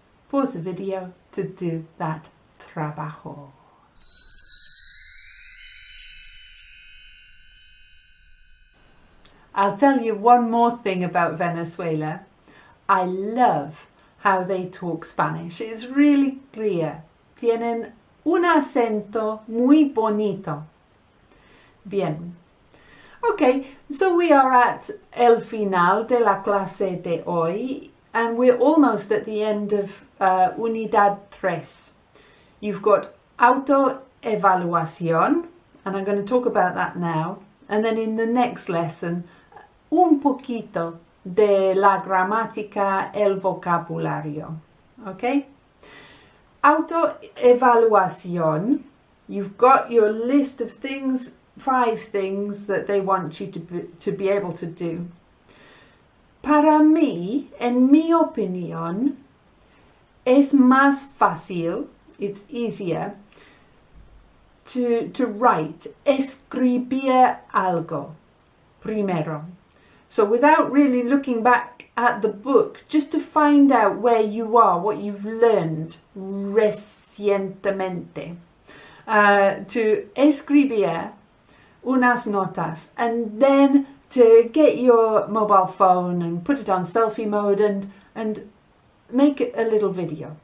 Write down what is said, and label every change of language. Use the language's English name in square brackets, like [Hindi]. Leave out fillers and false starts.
[English] Pause the video to do that [Spanish] trabajo. [English] I'll tell you one more thing about Venezuela. I love how they talk Spanish. It's really clear. [Spanish] Tienen un acento muy bonito. Bien. [English] Okay, so we are at [Spanish] el final de la clase de hoy, [English] and we're almost at the end of Unidad 3. You've got autoevaluación, and I'm going to talk about that now. And then in the next lesson, [Spanish] un poquito de la gramática, el vocabulario. [English] Okay? Autoevaluación, you've got your list of things, 5 things that they want you to be able to do. [Spanish] Para mí, en mi opinión, es más fácil, [English] it's easier, to write, [Spanish] escribir algo, primero. [English] So without really looking back at the book, just to find out where you are, what you've learned [Spanish] recientemente. [English] To [Spanish] escribir unas notas, [English] and then to get your mobile phone and put it on selfie mode and make a little video.